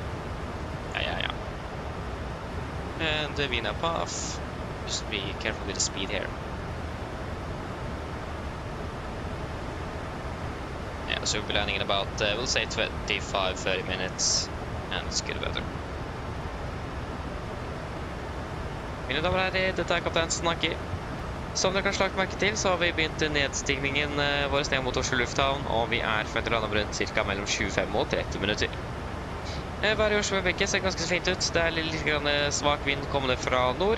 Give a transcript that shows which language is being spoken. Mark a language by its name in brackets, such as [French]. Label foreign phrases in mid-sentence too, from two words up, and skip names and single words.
[English] Yeah. And the Vina path. Just be careful with the speed here. Yeah, so we'll be landing in about, we'll say 25-30 minutes. And it's good weather. [Norwegian] Mine damer og herrer, dette er kaptein Snakki. Som dere kanskje har lagt merke til, så har vi begynt nedstigningen vår ned mot Oslo lufthavn, og vi er forventet å lande rundt cirka mellom 25 og 30 minutter. Været i Oslo øyeblikket ser ganske så fint ut. Det er litt grann svak vind kommende fra nord.